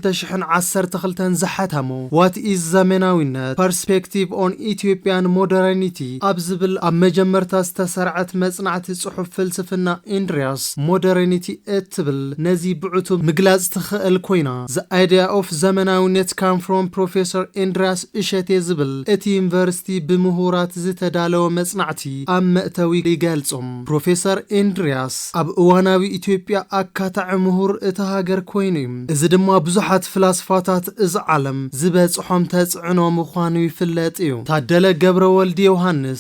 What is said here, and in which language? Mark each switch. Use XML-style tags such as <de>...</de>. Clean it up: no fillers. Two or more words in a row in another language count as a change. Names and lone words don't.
<ti>2012 ዝሓተሞ ዋት ኢዝ ዘመናዊነት ፐርስፔክቲቭ ኦን ኢትዮጵያን ሞደርኒቲ ኣብ ዝብል ኣብ መጀመርታ ዝተሰርዐት መጽናዕቲ ጽሑፍ ፍልስፍና ኢንድሪያስ ሞደርኒቲ እትብል ነዚ ብዕቱብ ምግላጽ ትኽእል ኮይና ዘ አይዲያ ኦፍ ዘመናዊነት ካም ፍሮም ፕሮፌሰር ኢንድሪያስ እሸቴ ዝብል እቲ ዩኒቨርሲቲ ብምሁራት ዝተዳለወ መጽናዕቲ ኣብ መእተዊ ይገልጾም ፕሮፌሰር ኢንድሪያስ ኣብ እዋናዊ ኢትዮጵያ ኣካታዕ ምሁር እቲ ሃገር ኮይኑ እዚ ድማ ብዙሓት ፍላስፋታት እዚ ዓለም ዝበጽሖም ተጽዕኖ ምዃኑ ይፍለጥ እዩ ታደለ ገብረ ወልዲ ዮሐንስ</ti>